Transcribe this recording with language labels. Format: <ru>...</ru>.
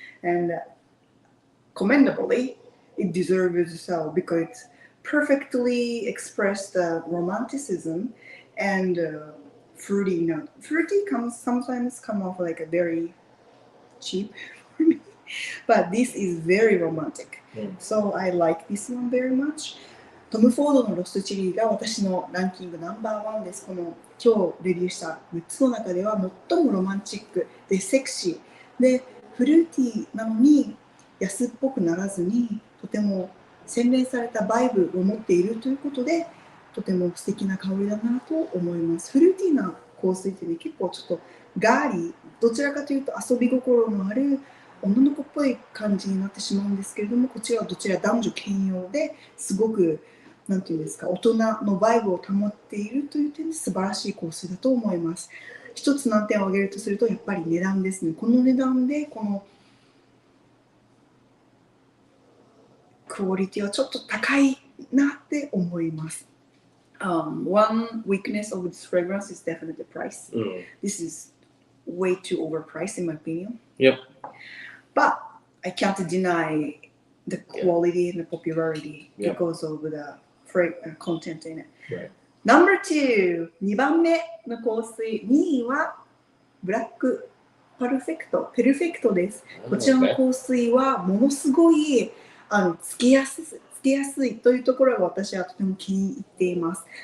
<en>And commendably, it deserves so because it perfectly expressed the romanticism and fruity note. Fruity sometimes come off like a very cheap for me, but this is very romantic. So I like this one very much.</en> <ja>トム・フォードのロストチェリーが私のランキングナンバー1です。この今日レビューした6つの中では最もロマンチックでセクシーでフルーティーなのに安っぽくならずにとても洗練されたバイブを持っているということでとても素敵な香りだなと思います。フルーティーな香水ってね、結構ちょっとガーリー、どちらかというと遊び心のある女の子っぽい感じになってしまうんですけれども、こちらはどちら男女兼用ですごくなんていうんですか、大人のバイブを保っているという点で素晴らしい香水だと思います。一つ難点を挙げるとすると、やっぱり値段ですね。この値段でこのクオリティはちょっと高いなって思います。</ja> <en>One weakness of this fragrance is definitely the price. This is way too overpriced in my opinion. Yep. But I can't deny the quality and the popularity because of the content in it. Right. Number 2、</en> <ja>2番目の香水、2位はブラックパルフェクト、ペルフェクトです。こちらの香水はものすごいつけやすいというところが私はとても気に入っています。</ja>